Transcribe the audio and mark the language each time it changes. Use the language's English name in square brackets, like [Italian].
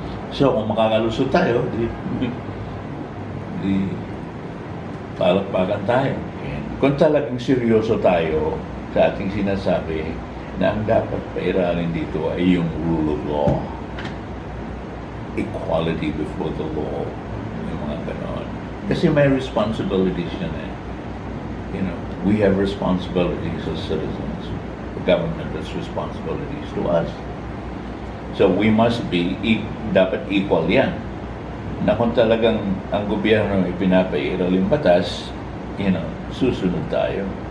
[Filipino] So, kung makakalusot tayo, di palakpakan tayo. Kung talagang seryoso tayo sa ating sinasabi na ang dapat pairalin dito ay yung rule of law. [English] Equality before the law. [Filipino] Yung mga ganon. Kasi may responsibilities yan [English] we have responsibilities as citizens. The government has responsibilities to us. So we must be, [Filipino] dapat equal yan. Na kung talagang ang gobyerno ay pinapairal yung batas, susunod tayo.